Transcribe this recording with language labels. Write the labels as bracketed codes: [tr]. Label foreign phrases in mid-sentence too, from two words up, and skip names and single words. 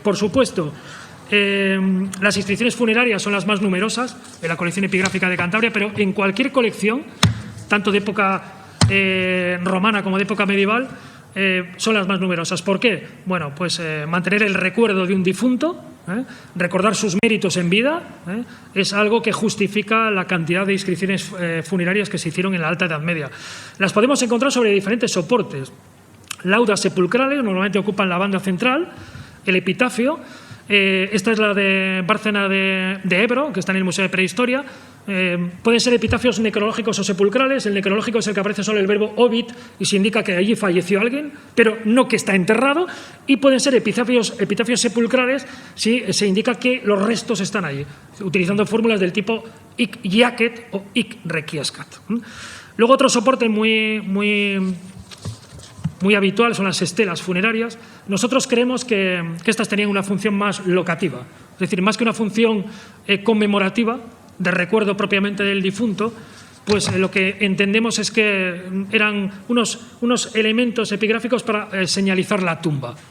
[es] Por supuesto, las inscripciones funerarias son las más numerosas en la colección epigráfica de Cantabria, pero en cualquier colección, tanto de época romana como de época medieval, son las más numerosas. ¿Por qué? Bueno, pues mantener el recuerdo de un difunto, recordar sus méritos en vida, es algo que justifica la cantidad de inscripciones funerarias que se hicieron en la Alta Edad Media. Las podemos encontrar sobre diferentes soportes. Laudas sepulcrales, normalmente ocupan la banda central, el epitafio. Esta es la de Bárcena de Ebro, que está en el Museo de Prehistoria. Pueden ser epitafios necrológicos o sepulcrales. El necrológico es el que aparece solo el verbo obit y se indica que allí falleció alguien, pero no que está enterrado. Y pueden ser epitafios sepulcrales si se indica que los restos están allí, utilizando fórmulas del tipo [la] hic jacet [es] o [la] hic requiescat. [es] Luego otro soporte muy habitual son las estelas funerarias. Nosotros creemos que estas tenían una función más locativa, es decir, más que una función conmemorativa, de recuerdo propiamente del difunto, pues lo que entendemos es que eran unos elementos epigráficos para señalizar la tumba.